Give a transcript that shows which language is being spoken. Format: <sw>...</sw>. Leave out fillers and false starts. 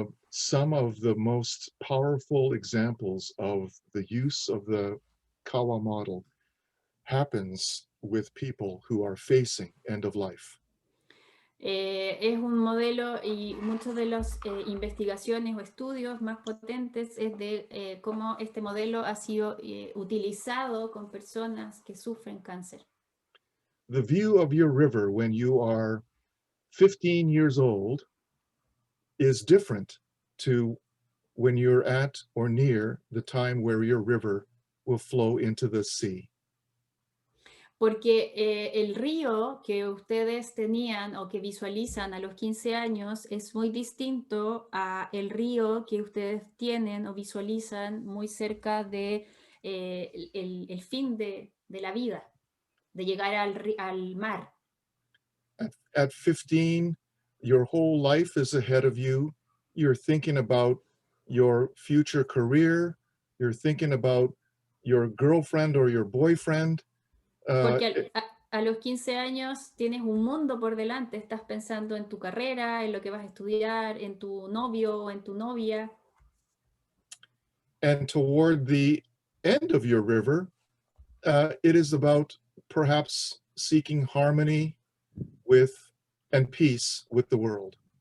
<en>Some of the most powerful examples of the use of the Kawa model happens with people who are facing end of life.</en> <es>Es un modelo y muchas de las investigaciones o estudios más potentes es de cómo este modelo ha sido utilizado con personas que sufren cáncer.</es> <en>The view of your river when you are 15 years old is different to when you're at or near the time where your river will flow into the sea.</en> <es>Porque el río que ustedes tenían o que visualizan a los 15 años es muy distinto a el río que ustedes tienen o visualizan muy cerca de el fin de la vida, de llegar al mar.</es> <en>At 15, your whole life is ahead of you. You're thinking about your future career. You're thinking about your girlfriend or your boyfriend.</en> <es>Porque a los 15 años tienes un mundo por delante, estás pensando en tu carrera, en lo que vas a estudiar, en tu novio o en tu novia.</es> <en>And toward the end of your river, it is about perhaps seeking harmony with and peace with the world.</en>